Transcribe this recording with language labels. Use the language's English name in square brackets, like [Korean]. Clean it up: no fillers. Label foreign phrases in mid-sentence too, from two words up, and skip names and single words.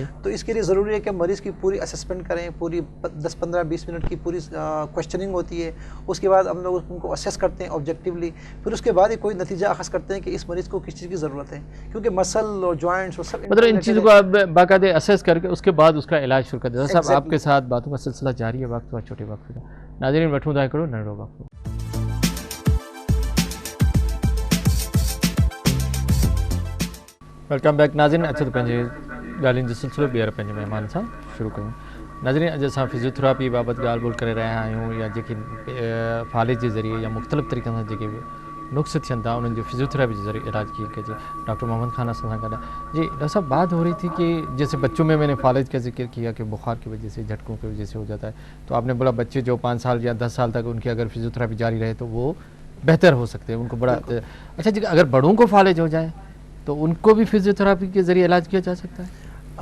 [Urdu] تو اس کے لیے ضروری ہے کہ مریض کی پوری اسیسمنٹ کریں، پوری 10-15-20 منٹ کی پوری کوئسچننگ ہوتی ہے. اس کے بعد ہم لوگ ان کو اسیس کرتے ہیں آبجیکٹولی، پھر اس کے بعد ہی کوئی نتیجہ اخذ کرتے ہیں کہ اس مریض کو کس چیز کی ضرورت ہے، کیونکہ مسل اور جوائنٹس اور سب مطلب ان چیزوں کو آپ باقاعدہ اسیس کرکے اس کے بعد اس کا علاج شروع کر دیں. صاحب آپ کے ساتھ باتوں کا سلسلہ جاری ہے، وقت ہوا چھوٹے وقت کا. [Sindhi] नाज़रीन वठूं था करो नंढो वक़्तु। [English] welcome back नाज़रीन। [Sindhi] अचो तो पंहिंजे ॻाल्हियुनि जो सिलसिलो ॿीहर पंहिंजे महिमान सां शुरू कयूं। नाज़रीन, अॼु असां फिजियोथेरेपी बाबति ॻाल्हि ॿोल करे रहिया आहियूं, या जेके फालिज जे ज़रिए या मुख़्तलिफ़ तरीक़नि सां जेके नुक्स थियनि था उन्हनि जो [Urdu] فزیوتھراپی کے ذریعے [Sindhi] इलाज कीअं कजे। डॉक्टर मोहम्मद खान असां सां गॾु। [Urdu] جی ڈاکٹر صاحب، بات ہو رہی تھی کہ جیسے بچوں میں میں نے فالج کا ذکر کیا کہ بخار کی وجہ سے، جھٹکوں کی وجہ سے ہو جاتا ہے، تو آپ نے بولا بچے جو 5 سال یا 10 سال تک ان کی اگر فزیوتھراپی جاری رہے تو وہ بہتر ہو سکتے ہیں، ان کو بڑا اچھا. جی، اگر بڑوں کو فالج ہو جائے تو ان کو بھی فزیوتھراپی کے ذریعے علاج کیا جا سکتا ہے?